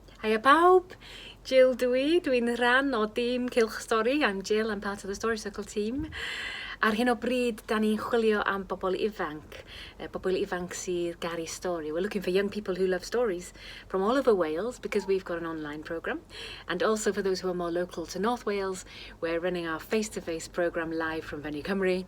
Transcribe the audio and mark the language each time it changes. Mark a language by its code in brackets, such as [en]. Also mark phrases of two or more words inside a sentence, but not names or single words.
[cy] Hiya pawb, Jill dwi'n rhan o tîm Cylch Stori. [en] I'm Jill, I'm part of the Story Circle team. [cy] Ar hyn o bryd, da ni'n chwilio am bobl ifanc sydd garu stori. [en] We're looking for young people who love stories from all over Wales because we've got an online programme. And also for those who are more local to North Wales, we're running our face-to-face programme live from Venue Cymru.